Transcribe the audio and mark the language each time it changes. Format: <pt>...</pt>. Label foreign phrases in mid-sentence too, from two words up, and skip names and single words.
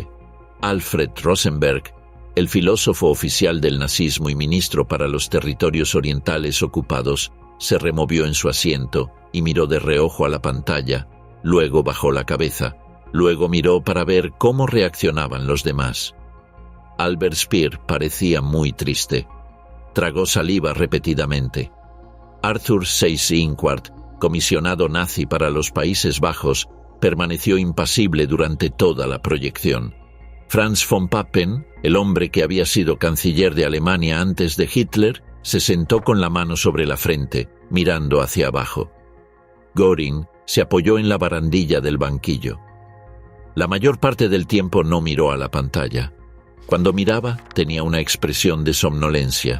<es>Alfred Rosenberg, el filósofo oficial del nazismo y ministro para los territorios orientales ocupados, se removió en su asiento y miró de reojo a la pantalla, luego bajó la cabeza, luego miró para ver cómo reaccionaban los demás. Albert Speer parecía muy triste. Tragó saliva repetidamente. Arthur Seyss-Inquart, comisionado nazi para los Países Bajos, permaneció impasible durante toda la proyección. Franz von Papen, el hombre que había sido canciller de Alemania antes de Hitler, se sentó con la mano sobre la frente, mirando hacia abajo. Göring se apoyó en la barandilla del banquillo. La mayor parte del tiempo no miró a la pantalla. Cuando miraba, tenía una expresión de somnolencia.</es>